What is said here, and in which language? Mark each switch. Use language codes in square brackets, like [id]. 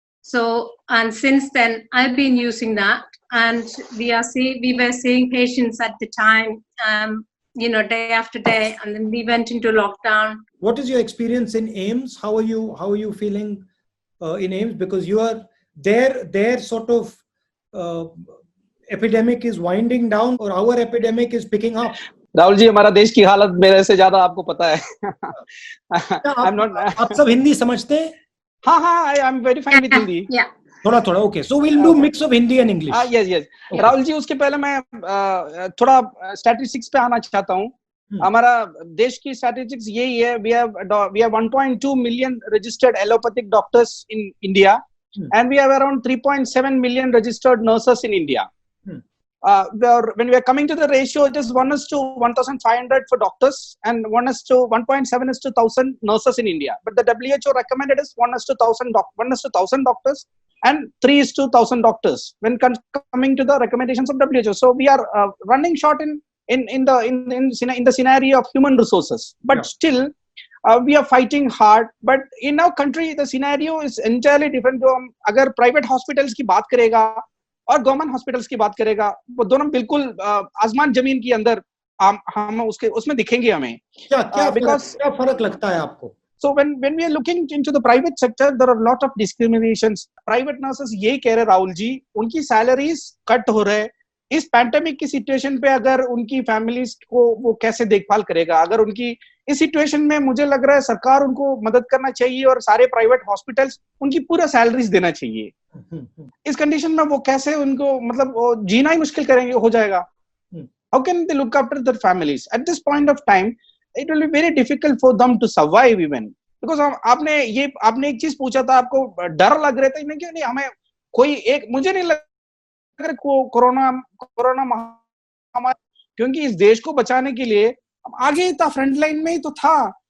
[en] So, and since then, I've been using that, and we were seeing patients at the time, day after day, and then we went into lockdown. What is your experience in AIIMS? How are you feeling in AIIMS? Because you are their sort of epidemic is winding down, or our epidemic is picking up. [hi] Rahul ji, हमारा देश की हालत मेरे से ज्यादा आपको पता है. आप सब हिंदी समझते हैं? [en] हाँ, I am very fine with Hindi. Yeah. [hi] थोड़ा okay. [en] So we'll do mix of Hindi and English. Yes. Okay. [hi] Rahul ji, उसके पहले मैं थोड़ा स्टैटिस्टिक्स पे आना चाहता हूँ. हमारा देश की स्टैटिस्टिक्स यही है. [en] We have 1.2 million registered allopathic doctors in India, and we have around 3.7 million registered nurses in India. When we are coming to the ratio, it is 1:1,500 for doctors and 1:1.7 is to 1,000 nurses in India. But the WHO recommended is 1:1,000 doctors and 3:1,000 doctors when coming to the recommendations of WHO. So we are running short in the scenario of human resources. But still, we are fighting hard. But in our country, the scenario is entirely different. [hi] अगर private hospitals की बात करेगा और government hospitals की बात करेगा, वो दोनों बिल्कुल आसमान जमीन के अंदर हम उसमें दिखेंगे हमें. क्या फर्क लगता है आपको? [en] So when we are looking into the private sector, there are a lot of discriminations. [hi] Private nurses यही कह रहे राहुल जी, उनकी सैलरीज कट हो रहे. इस पैंडेमिक की सिचुएशन पे अगर उनकी फैमिलीज को वो कैसे देखभाल करेगा? अगर उनकी इस सिचुएशन में मुझे लग रहा है सरकार उनको मदद करना चाहिए और सारे प्राइवेट हॉस्पिटल्स उनकी पूरा सैलरीज देना चाहिए. इस कंडीशन में वो कैसे उनको मतलब जीना ही मुश्किल करेंगे, हो जाएगा. [en] How can they look after their families at this point of time? It will be very difficult for them to survive even because [hi] आपने एक चीज पूछा था, आपको डर लग रहा था नहीं हमें कोई एक, मुझे नहीं लग रहा कोरोना महामारी, क्योंकि इस देश को बचाने के लिए आगे ही था, फ्रंट लाइन में ही तो था.